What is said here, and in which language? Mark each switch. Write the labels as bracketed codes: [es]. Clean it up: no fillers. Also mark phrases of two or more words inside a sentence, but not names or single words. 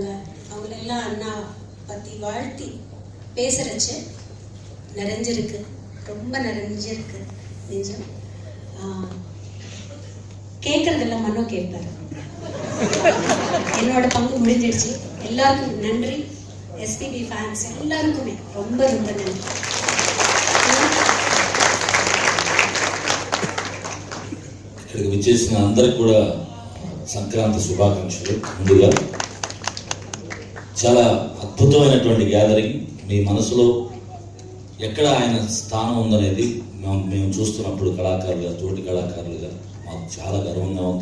[ta] அவங்களெல்லாம் அண்ணா பற்றி வாழ்த்தி பேசுகிறச்சு நிறைஞ்சிருக்கு, ரொம்ப நிறைஞ்சிருக்கு நிஜம். கேட்குறதெல்லாம் மனோ கேட்பார். என்னோட பங்கு முடிஞ்சிடுச்சு. எல்லாருக்கும் நன்றி. எஸ்பிபி ஃபேன்ஸ் எல்லாருக்குமே ரொம்ப ரொம்ப நன்றி. [te] ఇక్కడికి విచ్చేసిన అందరికి కూడా సంక్రాంతి శుభాకాంక్షలు. ముందుగా చాలా అద్భుతమైనటువంటి గ్యాదరింగ్. మీ మనసులో ఎక్కడ ఆయన స్థానం ఉందనేది మేము చూస్తున్నప్పుడు కళాకారులుగా, తోటి కళాకారులుగా మాకు చాలా గర్వంగా ఉంది.